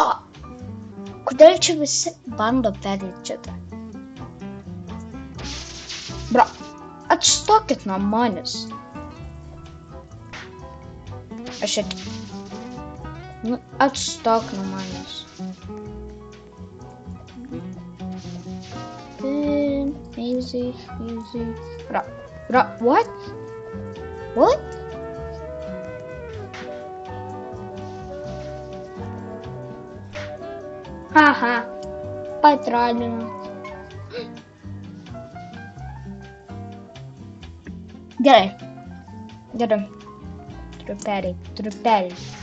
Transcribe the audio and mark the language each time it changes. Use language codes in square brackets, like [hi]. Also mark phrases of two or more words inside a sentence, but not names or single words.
[lt] Kodėl čia visi bando perėti šitą? Bro, atstokit nuo manęs. Aš atstok nuo manęs. Easy. [en] Bro, what? What? [lt] Haha, patradino. Gerai. Turiu perėti.